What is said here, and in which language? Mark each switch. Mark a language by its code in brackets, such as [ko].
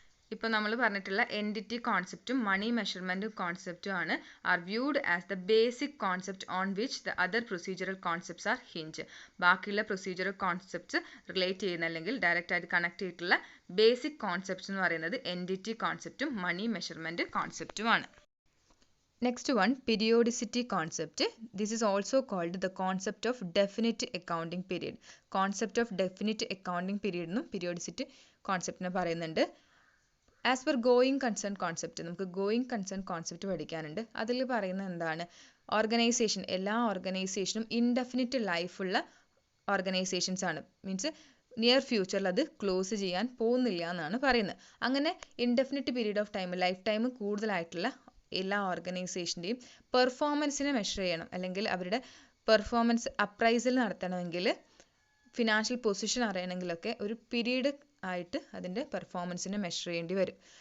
[ml] ഇപ്പോൾ നമ്മൾ പറഞ്ഞിട്ടുള്ള എൻറ്റിറ്റി കോൺസെപ്റ്റും മണി മെഷർമെൻറ്റ് കോൺസെപ്റ്റും ആണ് [en] Are viewed as the basic concept on which the other procedural concepts are hinge. [ml] ബാക്കിയുള്ള procedural concepts relate ചെയ്യുന്ന അല്ലെങ്കിൽ ഡയറക്റ്റ് ആയിട്ട് കണക്ട് ചെയ്തിട്ടുള്ള ബേസിക് കോൺസെപ്റ്റ്സ് എന്ന് പറയുന്നത് entity കോൺസെപ്റ്റും money measurement കോൺസെപ്റ്റുമാണ്. [en] Next one, periodicity concept. This is also called the concept of definite accounting period. Concept of definite accounting period [ml] എന്നും periodicity concept നെ പറയുന്നുണ്ട്. As per going concern concept, നമുക്ക് going concern concept പഠിക്കാനുണ്ട്. അതിൽ പറയുന്നത് എന്താണ്, organisation, എല്ലാ ഓർഗനൈസേഷനും ഇൻഡെഫിനിറ്റ് ലൈഫുള്ള ഓർഗനൈസേഷൻസ് ആണ്. മീൻസ് നിയർ ഫ്യൂച്ചറിൽ അത് ക്ലോസ് ചെയ്യാൻ പോകുന്നില്ല എന്നാണ് പറയുന്നത്. അങ്ങനെ indefinite period of time, life time കൂടുതലായിട്ടുള്ള എല്ലാ ഓർഗനൈസേഷൻ്റെയും പെർഫോമൻസിനെ മെഷർ ചെയ്യണം, അല്ലെങ്കിൽ അവരുടെ പെർഫോമൻസ് അപ്രൈസൽ നടത്തണമെങ്കിൽ, ഫിനാൻഷ്യൽ പൊസിഷൻ അറിയണമെങ്കിലൊക്കെ ഒരു പീരീഡ് ആയിട്ട് അതിൻ്റെ പെർഫോമൻസിനെ മെഷർ ചെയ്യേണ്ടി വരും.